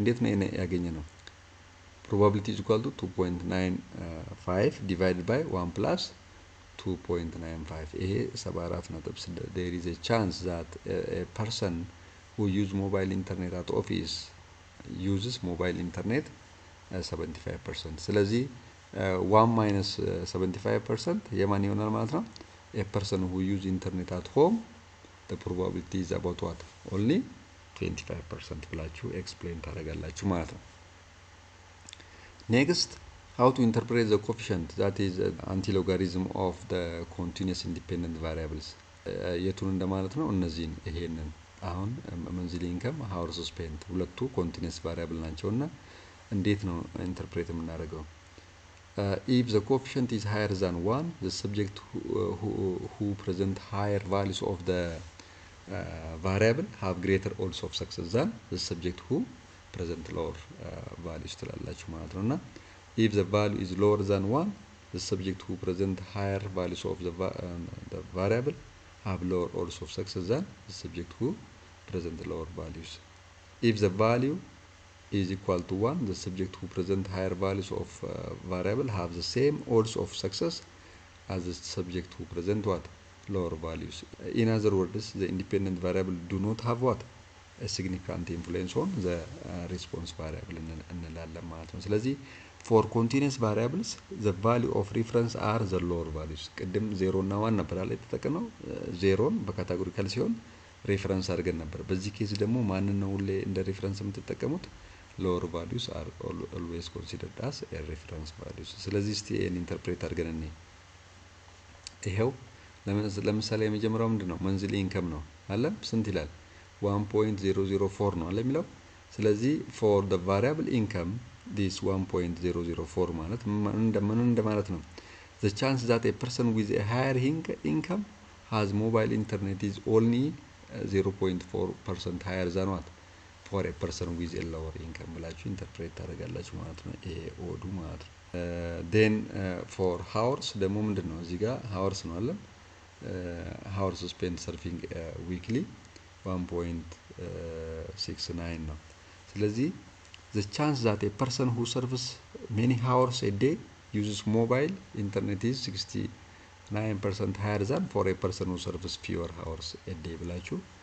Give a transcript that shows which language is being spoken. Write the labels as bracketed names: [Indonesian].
[Amharic] እንዴት ነው ያገኘነው? [English] probability is equal to 2.95 divided by 1 plus 2.95 ይሄ 74.6 there is a chance that a person who use mobile internet at office uses mobile internet 75%. [Amharic] ስለዚህ 1 minus 75% የማን ይሆናል ማለት ነው? [English] a person who use internet at home the probability is about what? only 25% [Amharic] ብላችሁ ኤክስፕሌን ታደርጋላችሁ ማለት ነው። [English] next how to interpret the coefficient that is anti-logarithm of the continuous independent variables [Amharic] የቱን እንደማለት ነው? እነዚህን ይሄንን አሁን መንዝሊ ኢንከም ሃውርስ ስፔንት ሁለቱ ኮንቲኒየስ ቫሪያብል ናቸውና እንዴት ነው ኢንተርፕሬት የምናደርገው? [English] if the coefficient is higher than 1 the subject who present higher values of the variable have greater odds of success than the subject who present lower values [Amharic] ትላላችሁ ማለት ነውና [English] if the value is lower than 1 the subject who present higher values of the variable have lower odds of success than the subject who present lower values. if the value is equal to 1 the subject who present higher values of variable have the same odds of success as the subject who present what? lower values. in other words the independent variable do not have what? a significant influence on the response variable [Amharic] እንላለን ማለት ነው። ስለዚህ [English] for continuous variables the value of reference are the lower values [Amharic] ቅድም 0 እና 1 ነበር አይደል የተጠቀመው 0ን በካቴጎሪካል ሲሆን ሬፈረንስ አድርገን ነበር። በዚህ ኬዝ ደግሞ ማንን ነው እንደ ሬፈረንስ የምትጠቀሙት? [English] lower values are always considered as a reference values። [Amharic] ስለዚህ እስቲ ይሄን ኢንተርፕሬት አድርገን እንይ። ይሄው ለምሳሌ የመጀመሪያው ምንድነው? መንዝሊ ኢንከም ነው አለ ስንት ይላል? 1.004 ነው አለ የሚለው። ስለዚህ [English] for the variable income this 1.004 [Amharic] ማለት ምን እንደማለት ነው? [English] the chance that a person with a higher income has mobile internet is only 0.4% higher than what? for a person with a lower income [Amharic] ብላችሁ ኢንተርፕሬት ታደርጋላችሁ ማለት ነው። ይሄ ኦዱ ማለት ነው። [English] then for hours [Amharic] ደግሞ ምንድነው? እዚህ ጋር [English] hours [Amharic] ነው አለ [English] hours spent surfing weekly 1.69 [Amharic] ነው። ስለዚህ [English] the chance that a person who surfs many hours a day uses mobile internet is 69% higher than for a person who surfs fewer hours a day [Amharic] ብላችሁ